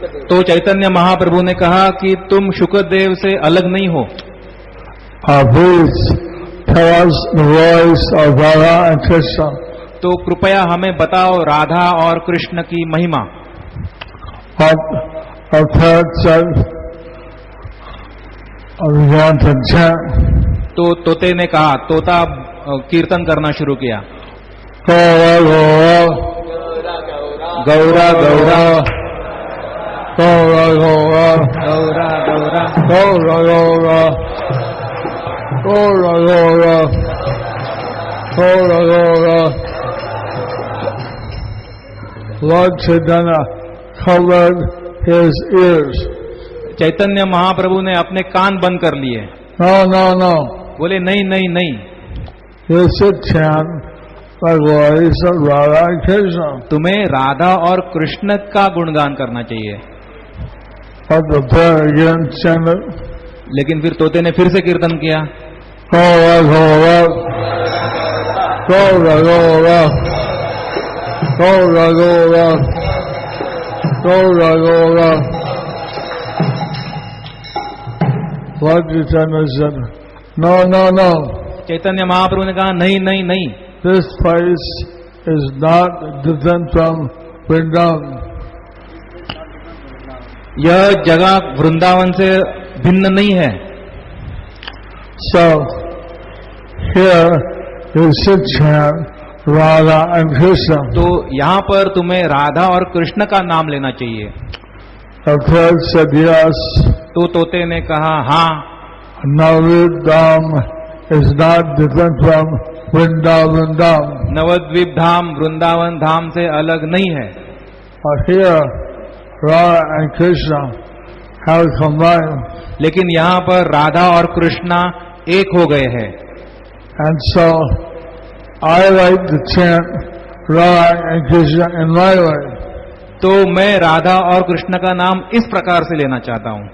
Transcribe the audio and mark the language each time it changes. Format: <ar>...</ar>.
<hi>तो चैतन्य महाप्रभु ने कहा कि तुम शुकदेव से अलग नहीं हो।</hi> <en>Please tell us the voice of Radha and Krishna.</en> <hi>तो कृपया हमें बताओ राधा और कृष्ण की महिमा।</hi> <en>What our parents said, began to chant.</en> <hi>तो तोते ने कहा, तोता कीर्तन करना शुरू किया।</hi> <en>Gaura, Gaura,</en> <hi>Gaura Gaura</hi> <en>Gaura, Gaura,</en> <hi>Gaura Gaura</hi> <en>Gaura, Gaura, Gaura, Gaura, Gaura, Gaura. Lord Chaitanya covered his ears.</en> <hi>Chaitanya Mahaprabhu ने अपने कान बंद कर लिए।</hi> <en>No, no, no.</en> <hi>बोले नहीं नहीं नहीं,</hi> <en>You should chant the glories of Radha and Krishna.</en> <hi>तुम्हें राधा और कृष्ण का गुणगान करना चाहिए।</hi> <en>But the bird again chanted,</en> <hi>लेकिन फिर तोते ने फिर से कीर्तन किया।</hi> <en>Gaura, Gaura, Gaura, Gaura, Gaura, Gaura, Gaura, Gaura. Lord Chaitanya said, no, no, no.</en> <hi>Chaitanya Mahaprabhu ने कहा नहीं नहीं नहीं,</hi> <en>This place is not different from Vrindavan.</en> <hi>यह जगह वृंदावन से भिन्न नहीं है।</hi> <en>So, here you should chant Radha and Krishna.</en> <hi>तो यहाँ पर तुम्हें राधा और कृष्ण का नाम लेना चाहिए।</hi> <en>The bird said yes.</en> <hi>तो तोते ने कहा हाँ,</hi> <en>Navadvip Dham is not different from Vrindavan Dham.</en> <hi>Nabadwip धाम वृंदावन धाम से अलग नहीं है।</hi> <en>But here, Radha and Krishna have combined.</en> <hi>लेकिन यहाँ पर राधा और कृष्णा एक हो गए हैं।</hi> <en>And so, I like to chant Radha and Krishna in my way.</en> <hi>तो मैं राधा और कृष्ण का नाम इस प्रकार से लेना चाहता हूँ,</hi>